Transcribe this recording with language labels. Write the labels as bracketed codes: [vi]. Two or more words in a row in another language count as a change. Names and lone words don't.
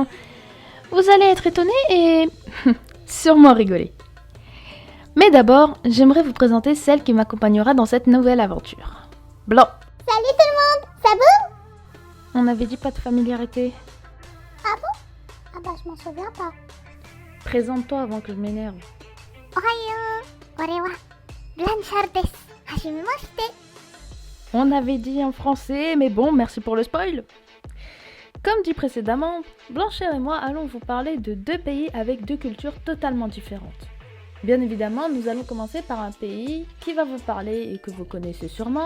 [fr] Vous allez être étonnés et sûrement rigoler. Mais d'abord, j'aimerais vous présenter celle qui m'accompagnera dans cette nouvelle aventure. Blanc. Salut tout le monde, ça va? On n'avait dit pas de familiarité. Ah bon? Ah bah je m'en souviens pas. Présente-toi avant que je m'énerve. [ja] Ohayo, ore wa Blanchard desu. Hajimemashite. [fr] On avait dit en français, mais bon, merci pour le spoil. Comme dit précédemment, Blanchard et moi allons vous parler de deux pays avec deux cultures totalement différentes. Bien évidemment, nous allons commencer par un pays qui va vous parler et que vous connaissez sûrement.